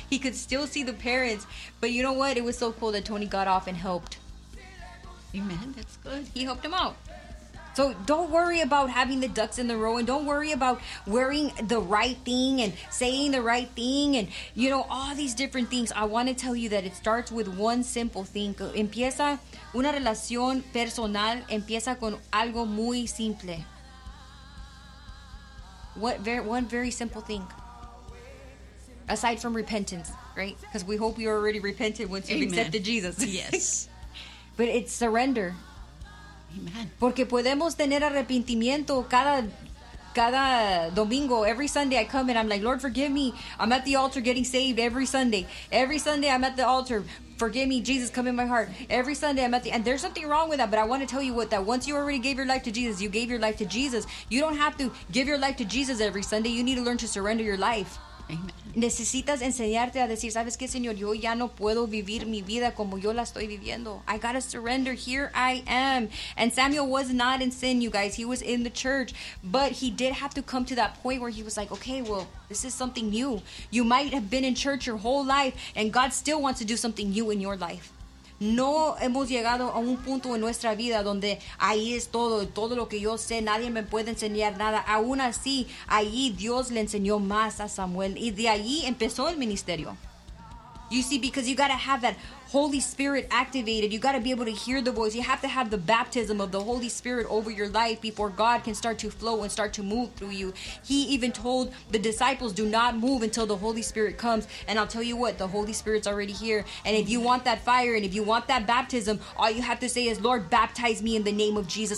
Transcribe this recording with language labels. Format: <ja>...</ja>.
<en>He could still see the parents. But you know what? It was so cool that Tony got off and helped. Amen. That's good. He helped him out. So don't worry about having the ducks in the row, and don't worry about wearing the right thing and saying the right thing and, you know, all these different things. I want to tell you that it starts with one simple thing.</en> <es>Empieza una relación personal, empieza con algo muy simple.</es> <en>One very simple thing. Aside from repentance, right? Because we hope you already repented once you've accepted Jesus. Yes. But it's surrender. Amen.</en> <es>Porque podemos tener arrepentimiento cada domingo.</es> <en>Every Sunday I come and I'm like, Lord, forgive me. I'm at the altar getting saved every Sunday. Every Sunday I'm at the altar. Forgive me, Jesus, come in my heart. Every Sunday I'm at the... And there's something wrong with that, but I want to tell you what, that once you already gave your life to Jesus, you gave your life to Jesus. You don't have to give your life to Jesus every Sunday. You need to learn to surrender your life.</en> <es>Necesitas enseñarte a decir, ¿sabes qué, Señor? Yo ya no puedo vivir mi vida como yo la estoy viviendo.</es> <en>I gotta surrender. Here I am. And Samuel was not in sin, you guys. He was in the church. But he did have to come to that point where he was like, okay, well, this is something new. You might have been in church your whole life, and God still wants to do something new in your life.</en> <es>No hemos llegado a un punto en nuestra vida donde ahí es todo, todo lo que yo sé, nadie me puede enseñar nada. Aún así, allí Dios le enseñó más a Samuel y de allí empezó el ministerio.</es> <en>You see, because you got to have that Holy Spirit activated. You got to be able to hear the voice. You have to have the baptism of the Holy Spirit over your life before God can start to flow and start to move through you. He even told the disciples, do not move until the Holy Spirit comes. And I'll tell you what, the Holy Spirit's already here. And if you want that fire and if you want that baptism, all you have to say is, Lord, baptize me in the name of Jesus.</en>